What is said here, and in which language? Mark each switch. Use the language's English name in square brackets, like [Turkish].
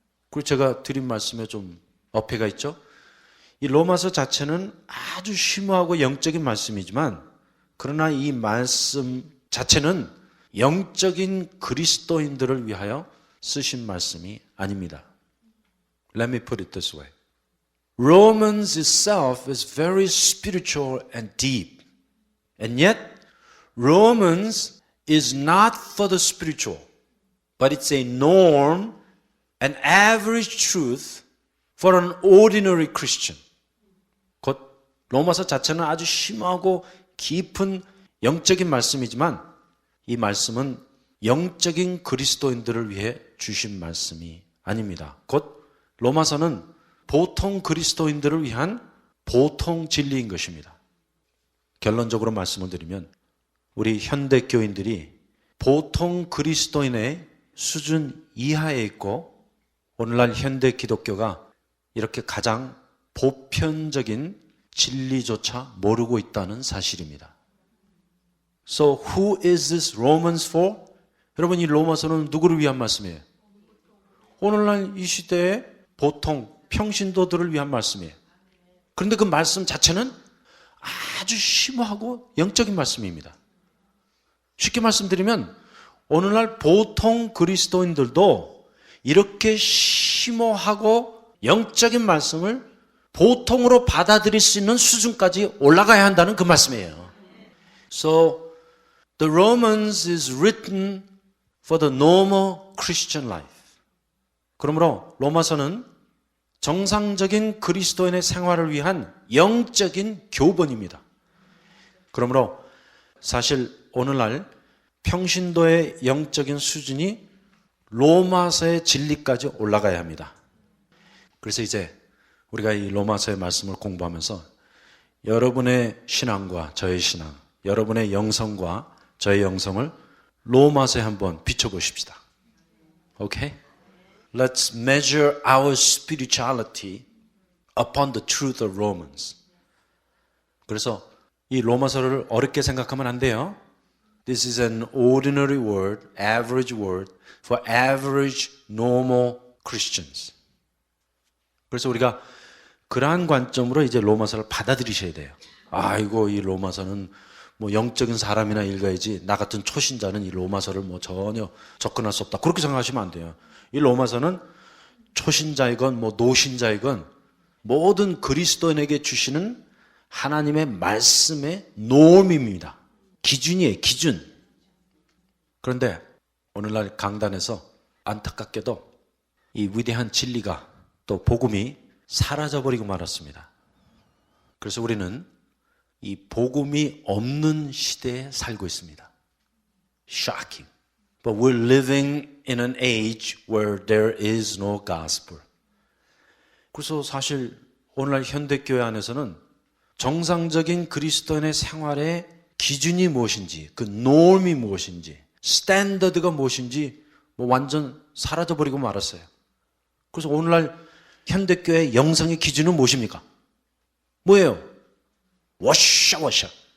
[Korean] 그리고 제가 드린 말씀에 좀 어폐가 있죠? 이 로마서 자체는 아주 심오하고 영적인 말씀이지만 그러나 이 말씀 자체는 영적인 그리스도인들을 위하여 쓰신 말씀이 아닙니다. [English] Let me put it this way. Romans itself is very spiritual and deep. And yet, Romans is not for the spiritual, but it's a norm, an average truth for an ordinary Christian. [Korean] 곧 로마서 자체는 아주 심하고 깊은 영적인 말씀이지만 이 말씀은 영적인 그리스도인들을 위해 주신 말씀이 아닙니다. 곧 로마서는 보통 그리스도인들을 위한 보통 진리인 것입니다. 결론적으로 말씀을 드리면 우리 현대 교인들이 보통 그리스도인의 수준 이하에 있고 오늘날 현대 기독교가 이렇게 가장 보편적인 진리조차 모르고 있다는 사실입니다. [English] So who is this Romans for? [Korean] 여러분 이 로마서는 누구를 위한 말씀이에요? 오늘날 이 시대의 보통 평신도들을 위한 말씀이에요. 그런데 그 말씀 자체는 아주 심오하고 영적인 말씀입니다. 쉽게 말씀드리면 오늘날 보통 그리스도인들도 이렇게 심오하고 영적인 말씀을 보통으로 받아들일 수 있는 수준까지 올라가야 한다는 그 말씀이에요. [English] So the Romans is written for the normal Christian life. [Korean] 그러므로 로마서는 정상적인 그리스도인의 생활을 위한 영적인 교본입니다. 그러므로 사실 오늘날 평신도의 영적인 수준이 로마서의 진리까지 올라가야 합니다. 그래서 이제 우리가 이 로마서의 말씀을 공부하면서 여러분의 신앙과 저의 신앙, 여러분의 영성과 저의 영성을 로마서에 한번 비춰보십시다. 오케이? [English] Let's measure our spirituality upon the truth of Romans. [Korean] 그래서 이 로마서를 어렵게 생각하면 안 돼요. [English] This is an ordinary word, average word for average normal Christians. [Korean] 그래서 우리가 그러한 관점으로 이제 로마서를 받아들이셔야 돼요. 아이고 이 로마서는 뭐 영적인 사람이나 읽어야지 나 같은 초신자는 이 로마서를 뭐 전혀 접근할 수 없다. 그렇게 생각하시면 안 돼요. 이 로마서는 초신자이건 뭐 노신자이건 모든 그리스도인에게 주시는 하나님의 말씀의 노임입니다. 기준이에요, 기준. 그런데 오늘날 강단에서 안타깝게도 이 위대한 진리가 또 복음이 사라져버리고 말았습니다. 그래서 우리는 이 복음이 없는 시대에 살고 있습니다. [English] Shocking. But we're living in an age where there is no gospel. [Korean] 그래서 사실 오늘날 현대교회 안에서는 정상적인 그리스도인의 생활의 기준이 무엇인지, 그 norm이 무엇인지, 스탠더드가 무엇인지 뭐 완전 사라져버리고 말았어요. 그래서 오늘날 현대교회 영성의 기준은 무엇입니까? 뭐예요? 워샤워샤.